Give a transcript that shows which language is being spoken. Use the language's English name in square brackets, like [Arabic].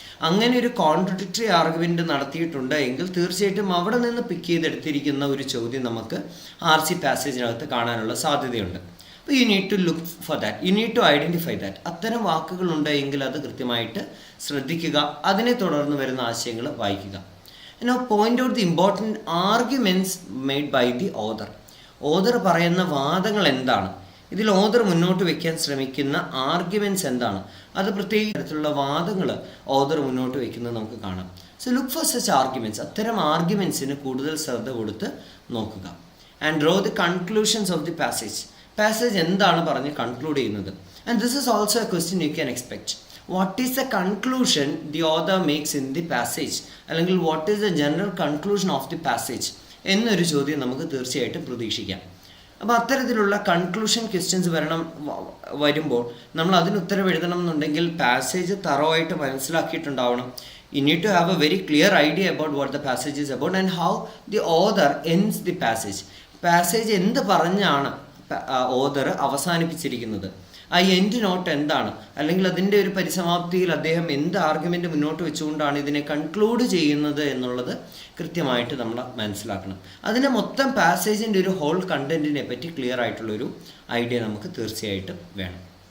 [Malayalam] അങ്ങനെ ഒരു contradictory argument നടത്തിയിട്ടുണ്ട് എങ്കിൽ തീർച്ചയായിട്ടും അവിടെ നിന്ന് പിക്ക് ചെയ്തെടുത്തിരിക്കുന്ന ഒരു ചോദ്യം നമുക്ക് RC പാസേജിനകത്ത് കാണാനുള്ള സാധ്യതയുണ്ട്. അപ്പോൾ [English] You need to look for that, you need to identify that. [Malayalam] അത്തരം വാക്കുകളുണ്ട് എങ്കിൽ അത് കൃത്യമായിട്ട് ശ്രദ്ധിക്കുക, അതിനെ തുടർന്ന് വരുന്ന ആശയങ്ങൾ വായിക്കുക. [English] Now point out the important arguments made by the author. [Malayalam] Author പറയുന്ന വാദങ്ങൾ എന്താണ്, ഇതിൽ ഓതർ മുന്നോട്ട് വയ്ക്കാൻ ശ്രമിക്കുന്ന ആർഗ്യുമെൻറ്റ്സ് എന്താണ്, അത് പ്രത്യേക തരത്തിലുള്ള വാദങ്ങൾ ഓതർ മുന്നോട്ട് വയ്ക്കുന്നത് നമുക്ക് കാണാം. [English] So look for such arguments. [Malayalam] അത്തരം ആർഗ്യുമെൻറ്റ്സിന് കൂടുതൽ ശ്രദ്ധ കൊടുത്ത് നോക്കുക. [English] And draw the conclusions of the passage. [Malayalam] Passage എന്താണ് പറഞ്ഞ് കൺക്ലൂഡ് ചെയ്യുന്നത്. [English] And this is also a question you can expect. What is the conclusion the author makes in the passage, അല്ലെങ്കിൽ what is the general conclusion of the passage [Malayalam] എന്നൊരു ചോദ്യം നമുക്ക് തീർച്ചയായിട്ടും പ്രതീക്ഷിക്കാം. അപ്പോൾ അത്തരത്തിലുള്ള കൺക്ലൂഷൻ ക്വസ്റ്റ്യൻസ് വരുമ്പോൾ നമ്മൾ അതിന് ഉത്തരം എഴുതണം എന്നുണ്ടെങ്കിൽ passage തറവായിട്ട് മനസ്സിലാക്കിയിട്ടുണ്ടാവണം. [English] You need to have a very clear idea about what the passage is about and how the author ends the passage. [Malayalam] Passage എന്ത് പറഞ്ഞാണ് ഓതർ അവസാനിപ്പിച്ചിരിക്കുന്നത്, ആ എൻഡ് നോട്ട് എന്താണ്, അല്ലെങ്കിൽ അതിൻ്റെ ഒരു പരിസമാപ്തിയിൽ അദ്ദേഹം എന്ത് ആർഗ്യുമെൻ്റ് മുന്നോട്ട് വെച്ചുകൊണ്ടാണ് ഇതിനെ കൺക്ലൂഡ് ചെയ്യുന്നത് എന്നുള്ളത് കൃത്യമായിട്ട് നമ്മൾ മനസ്സിലാക്കണം. അതിനെ മൊത്തം പാസേജിൻ്റെ ഒരു ഹോൾ കണ്ടൻറ്റിനെ പറ്റി ക്ലിയർ ആയിട്ടുള്ളൊരു ഐഡിയ നമുക്ക് തീർച്ചയായിട്ടും വേണം.